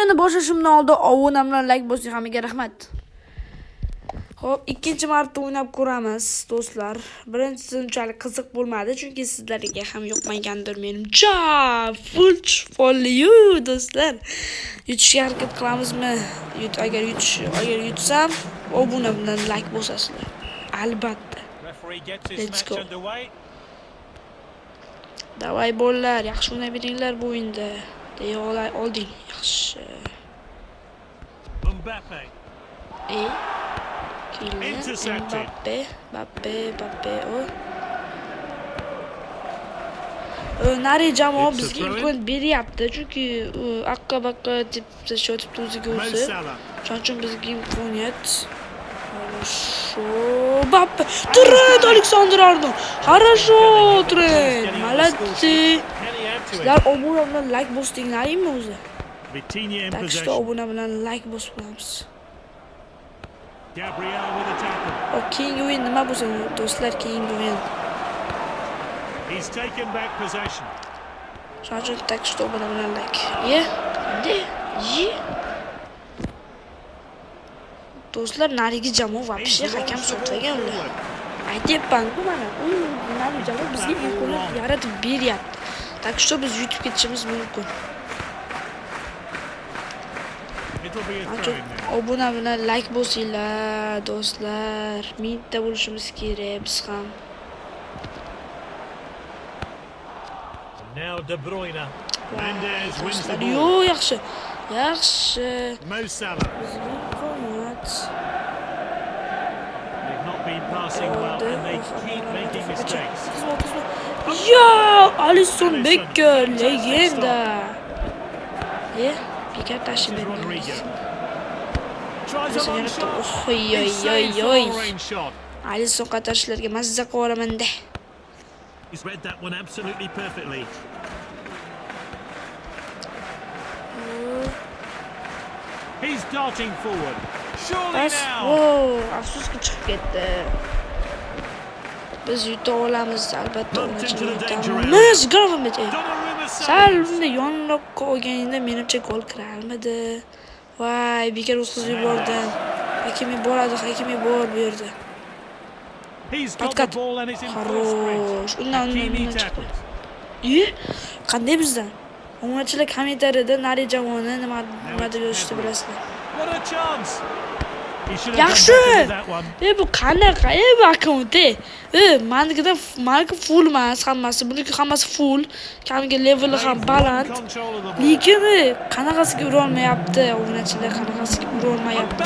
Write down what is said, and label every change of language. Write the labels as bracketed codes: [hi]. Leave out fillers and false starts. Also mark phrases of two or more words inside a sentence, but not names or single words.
[uz] Videoni boshlashimdan oldin obuna bilan like bosing, hammaga rahmat. Xo'p, ikkinchi marta o'ynab ko'ramiz, do'stlar. Birinchisi unchalik qiziq bo'lmadi, chunki sizlarga ham yoqmagandir menimcha. [en] Full for you, [uz] do'stlar. Yutishga harakat qilamizmi? Agar yutsam, obuna bilan like bosasizlar. Albatta. [en] Let's go. [uz] Davay bolalar, yaxshi o'ynab beringlar bu o'yinda. Deya olding, yaxshi. Mbappe. Mbappe. Nari jamoa bizga imkon beryapti, chunki aqqa-baqqa deb tashlayotibdi o'ziga o'zi. Shuning uchun bizga imkoniyat. Mbappe, Trent, Alexander-Arnold. [ru] Хорошо, Trent. Молодцы. [uz] Sizlar obuna bilan like bosdinglaringmi o'zi? [ru] Tak что [uz] obuna bilan like bosamiz. [en] Gabriel with a tackle. [uz] Keyingi o'yin nima bo'lsa, do'stlar, keyingi o'yin. [en] He's taken back possession. [uz] Shuning uchun [ru] tak что [uz] obuna bilan like. Do'stlar, narigi jamoa вообще hakam sotmagan ular. Aytyapman-ku mana, narigi jamoa bizga imkoniyat yaratib beryapti. [ru] Tak что [uz] biz yutib ketishimiz mumkin. Obuna bilan like bosinglar, do'stlar. Mingta bo'lishimiz kerak biz ham. [en] Now De Bruyne. Mendes wins the ball. [uz] Yo, yaxshi. Mo Salah. [en] They've not been passing well and they keep making mistakes. [uz] Yo, Alisson Becker, legenda. Becker tashib Rodriguez. Oy. Alisson qatarishlarga mazza qilaman-da. [en] He's read that one absolutely perfectly. He's darting forward. Surely now. [uz] Afsuski chiqib ketdi. Biz yuta olamiz, albatta. Sal unda yonroqqa olganingda menimcha gol kirarmidi. Voy, Becker o'tkazib yubordi. Hakimi bor bu yerda. [en] He's got the ball and it's in full sprint. [uz] Undan qanday bizdan? O'yinchilar kommentariyada nari jamoani nima deb yozishdi bilasizlar. [en] What a chance. [uz] Yaxshi. Bu qanaqa? Bu akkaunt. Meniki full emas hammasi. Buniki hammasi full. Kamiga leveli ham baland. Lekin qanaqasiga ura olmayapti. O'yinchilar qanaqasiga ura olmayapti.